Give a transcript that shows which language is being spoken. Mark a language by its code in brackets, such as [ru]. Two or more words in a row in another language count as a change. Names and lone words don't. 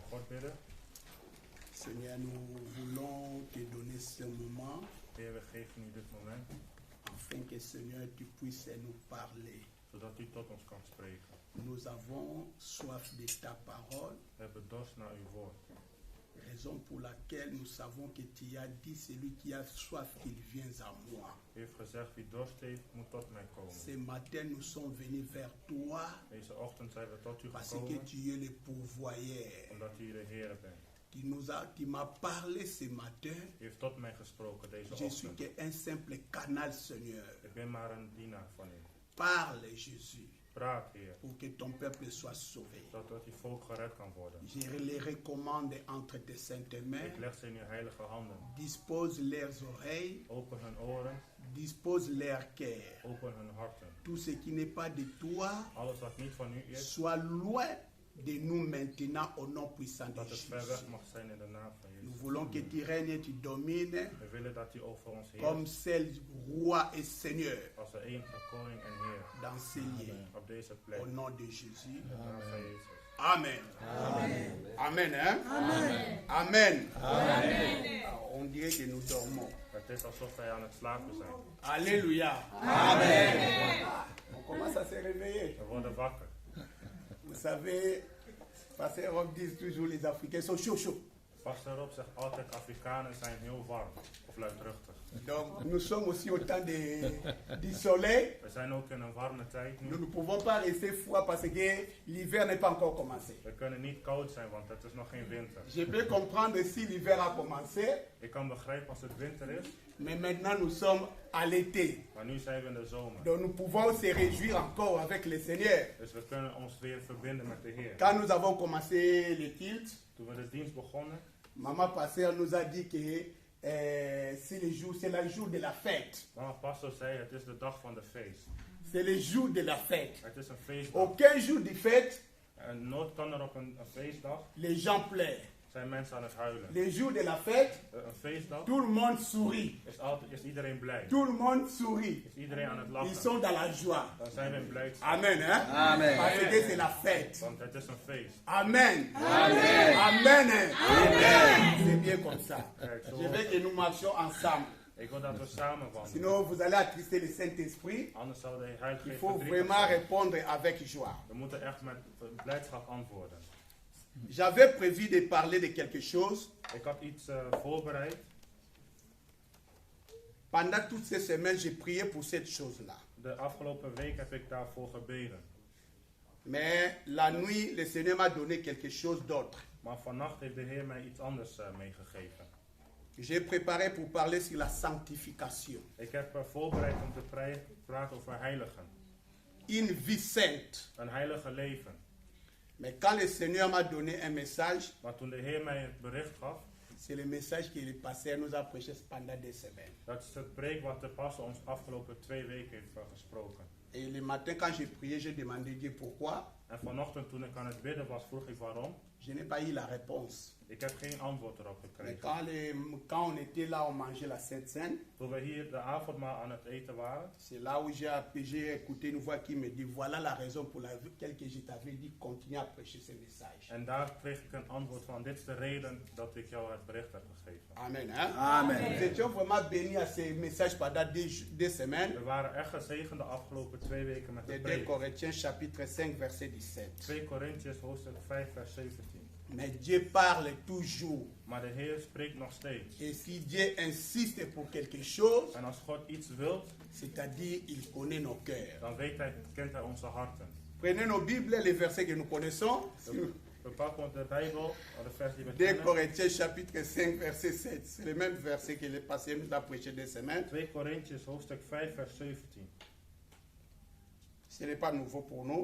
[nl] bidden. [fr] Seigneur, nous voulons te donner ce moment [nl] Heer, we geven u dit moment, [fr] afin que, Seigneur, tu puisses nous parler. [nl] zodat u tot ons kan spreken. [fr] Nous avons soif de ta parole, [nl] We hebben dorst naar uw woord. [fr] raison pour laquelle nous savons que tu as dit celui qui a soif qu'il vienne à moi. [nl] U heeft gezegd, wie dorst heeft, moet tot mij komen. [fr] Ce matin, nous sommes venus vers toi [nl] Deze ochtend zijn we tot u [fr] parce que [nl] gekomen, [fr] tu es le pourvoyeur. [nl] omdat u de Heer bent. [fr] Tu m'as parlé ce matin. [nl] U heeft tot mij gesproken deze [fr] Je suis [nl] ochtend. [fr] qu'un simple canal, Seigneur. [nl] Ik ben maar een dienaar van u. [fr] Parle, Jésus, [nl] Praat, Heer, [fr] pour que ton peuple soit sauvé. [nl] zodat uw volk gered kan worden. [fr] Je les recommande entre tes saintes mains. [nl] Ik leg ze in uw heilige handen. [fr] Dispose leurs oreilles, [nl] Open hun oren, [fr] dispose leur cœur. [nl] open hun harten. [fr] Tout ce qui n'est pas de toi, [nl] Alles wat niet van u is, [fr] soit loin de nous maintenant au nom puissant de [nl] dat het ver [fr] Jésus. [nl] weg mag zijn in de naam van [fr] Nous [nl] Jezus. [fr] voulons que tu règnes et tu domines [nl] We willen dat u over ons [fr] comme [nl] heert, [fr] seul roi et Seigneur [nl] als de enige koning en Heer, [fr] dans ces lieux. [nl] op deze plek. [fr] Au [nl] In [fr] nom de Jésus. [nl] de naam van Jezus. [fr] Amen. Amen. Amen, hein? Amen. Amen. Amen. On dirait que nous dormons. [nl] Het is alsof wij aan het slapen zijn. [fr] Alléluia. Amen. On commence à se réveiller. [nl] We worden wakker. [fr] Vous savez, Pasteur Rob dit toujours les Africains sont chauds. [nl] Pastor Rob zegt altijd, Afrikanen zijn heel warm of luidruchtig. [fr] Donc nous sommes aussi au temps du soleil. [nl] We zijn ook in een warme tijd [fr] Nous [nl] nu. [fr] ne pouvons pas rester froid parce que l'hiver n'est pas encore commencé. [nl] We kunnen niet koud zijn, want het is nog geen winter. [fr] Je peux comprendre si l'hiver a commencé, [nl] Ik kan begrijpen als het winter is, [fr] mais maintenant nous sommes à l'été. [nl] maar nu zijn we in de zomer. [fr] Donc nous pouvons se réjouir encore avec le Seigneur. [nl] Dus we kunnen ons weer verbinden met de Heer. [fr] Quand nous avons commencé le culte, [nl] Toen we de dienst begonnen, [fr] Maman Pasteur nous a dit que c'est le jour de la fête. [nl] mama pastor zei, het is de dag van de feest. [fr] C'est le jour de la fête. [nl] Het is een feestdag. [fr] Aucun jour de fête, [nl] En nooit kan er op een feestdag [fr] les gens pleurent. [nl] zijn mensen aan het huilen. [fr] Le jour de la fête, [nl] Een feestdag [fr] tout le monde sourit. [nl] is iedereen blij. [fr] Tout le monde sourit. [nl] Is iedereen aan het [fr] Ils [nl] lachen. [fr] sont dans la joie. [nl] Dan zijn we in blijdschap. [fr] Amen, hein? Amen. Parce que c'est la fête. [nl] Want het is een feest. [fr] Amen. Amen. Amen. Amen. C'est bien comme ça. [nl] Kijk, zo. [fr] Je veux que nous marchions ensemble. [nl] Ik wil dat we samen wandelen. [fr] Sinon, vous allez attrister le Saint-Esprit. [nl] Anders zou de Heilige [fr] Il [nl] Geest [fr] faut [nl] verdrietig [fr] vraiment [nl] zijn. [fr] répondre avec joie. [nl] We moeten echt met blijdschap antwoorden. [fr] J'avais prévu de parler de quelque chose. [nl] Ik had iets voorbereid. [fr] Pendant toutes ces semaines, j'ai prié pour cette chose-là. [nl] De afgelopen week heb ik daarvoor gebeden. [fr] Mais la nuit, le Seigneur m'a donné quelque chose d'autre. [nl] Maar vannacht heeft de Heer mij iets anders meegegeven. [fr] J'ai préparé pour parler sur la sanctification. [nl] Ik heb voorbereid om te praten over heiligen. [fr] Une vie sainte. [nl] Een heilige leven. [fr] Mais quand le Seigneur m'a donné un message, [nl] Maar toen de Heer mij het bericht gaf, [fr] c'est le message que le pasteur nous a prêché pendant des semaines. [nl] dat is het preek wat de pastor ons afgelopen 2 weken heeft gesproken. [fr] Et le matin, quand j'ai prié, j'ai demandé Dieu pourquoi. [nl] En vanochtend toen ik aan het bidden was, vroeg ik waarom. [fr] Je n'ai pas eu la réponse. [nl] Ik heb geen antwoord erop [fr] Mais [nl] gekregen. [fr] quand on était là, on mangeait la Sainte Seine. [nl] Toen we hier de avondmaal aan het eten waren, [fr] C'est là où j'ai écouté une voix qui me dit, voilà la raison pour laquelle je t'avais dit, continue à prêcher ce message. [nl] en daar kreeg ik een antwoord van, dit is de reden dat ik jou het bericht heb gegeven. [fr] Amen. Hein? Amen. Nous étions vraiment bénis à ce message pendant des semaines. [nl] We waren echt gezegend de afgelopen 2 weken met De de 2 preek. [fr] Corinthiens chapitre 5 verset 17. [nl] 2 Korintiërs hoofdstuk 5 vers 17. [fr] Mais Dieu parle toujours. [nl] Maar de Heer spreekt nog steeds. [fr] Et si Dieu insiste pour quelque chose, [nl] En als God iets wil, [fr] c'est-à-dire il connaît nos cœurs. [nl] dan kent hij onze harten. [fr] Prenez nos Bibles, les versets que nous connaissons. [nl] We pakken de Bijbel, de vers die we [fr] 2 [nl] kennen. [fr] Corinthiens chapitre 5 verset 7. C'est le même verset que le passé nous a prêché des semaines. [nl] 2 Korintiërs hoofdstuk 5 vers 17. [fr] Ce n'est pas nouveau pour nous.